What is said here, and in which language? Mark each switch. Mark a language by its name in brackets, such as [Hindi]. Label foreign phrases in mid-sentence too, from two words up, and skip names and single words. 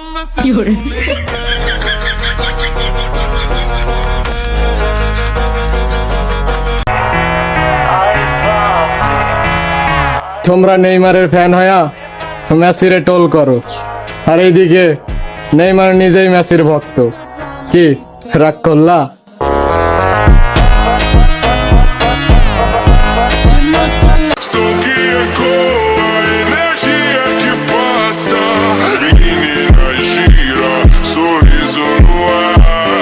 [Bangla] তোমরা নেইমারের ফ্যান হয়া মেসিরে টোল করো, আর এইদিকে নেইমার নিজেই মেসির ভক্ত। কি রাগ করলা? [Portuguese] So que a cor, a energia que passa. Menina gira, sorriso no ar.